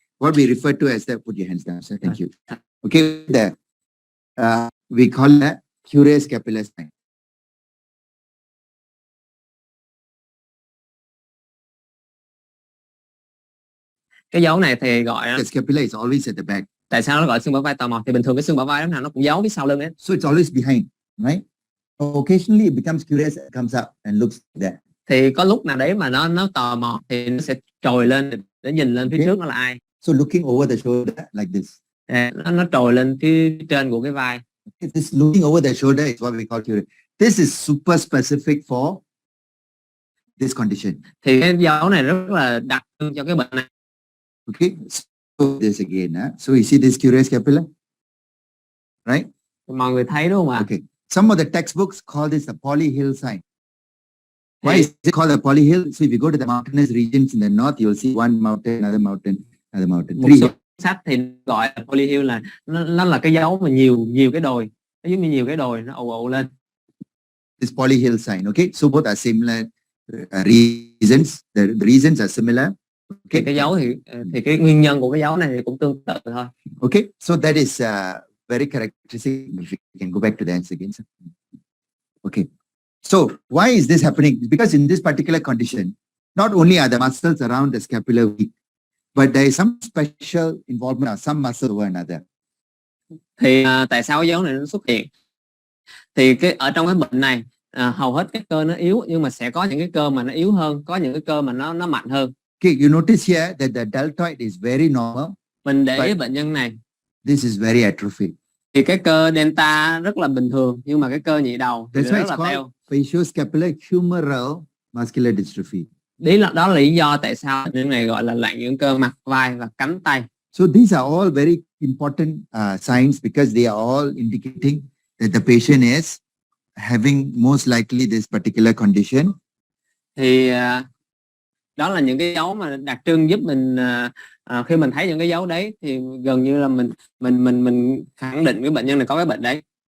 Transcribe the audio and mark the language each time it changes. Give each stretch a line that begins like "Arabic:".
English: What we refer to as the, put your hands down, sir. Thank you. Okay, there. We call that curious scapular spine.
Vietnamese: Cái dấu này thì gọi
English: The scapula is always at the back.
Vietnamese: Tại sao nó gọi xương bả vai tò mò? Thì bình thường cái xương bả vai lúc nào nó cũng giấu phía sau lưng ấy.
English: So it's always behind, right? Occasionally it becomes curious, it comes up and looks there.
Vietnamese: Thì có lúc nào đấy mà nó tò mò thì nó sẽ trồi lên để nhìn lên phía trước nó là ai.
English: So looking over the shoulder like this.
Vietnamese: Nó trồi lên phía trên của cái vai.
English: This looking over the shoulder is what we call curious. This is super specific for this condition.
Vietnamese: Thì cái dấu này rất là đặc trưng cho cái bệnh này.
English: Okay, so this again. So you see this curious scapula, right?
Vietnamese: Mọi người thấy đúng không ạ?
English: Okay. Some of the textbooks call this a polyhill sign. Why is it called a polyhill? So if you go to the mountainous regions in the north, you'll see one mountain, another mountain, another mountain.
Vietnamese: Một số sách thì gọi là polyhill là nó là cái dấu mà nhiều cái đồi, nó giống như nhiều cái đồi nó ù lên.
English: This polyhill sign. Okay, so both are similar reasons. The reasons are similar. Okay.
Vietnamese: Cái dấu thì cái nguyên nhân của cái dấu này thì cũng tương tự thôi.
English: Okay, so that is very characteristic. If you can go back to the answer again, sir. Okay, so why is this happening? Because in this particular condition, not only are the muscles around the scapula weak, but there is some special involvement of some muscle over another.
Vietnamese: Thì tại sao cái dấu này nó xuất hiện? Thì ở trong cái bệnh này hầu hết các cơ nó yếu, nhưng mà sẽ có những cái cơ mà nó yếu hơn, có những cái cơ mà nó mạnh hơn.
English: Okay, you notice here that the deltoid is very normal.
Vietnamese: Mình để ý bệnh nhân này.
English: This is very atrophic.
Vietnamese: Thì cái cơ delta rất là bình thường, nhưng mà cái cơ nhị đầu thì rất là teo.
English: Facioscapular humeral muscular dystrophy.
Vietnamese: Đó là lý do tại sao bệnh nhân này gọi là loạn dưỡng cơ mặt vai và cánh tay.
English: So these are all very important signs because they are all indicating that the patient is having most likely this particular condition.
Vietnamese: Thì đó là những cái dấu mà đặc trưng giúp mình khi mình thấy những cái dấu đấy thì gần như là mình khẳng định cái bệnh nhân này có cái bệnh đấy.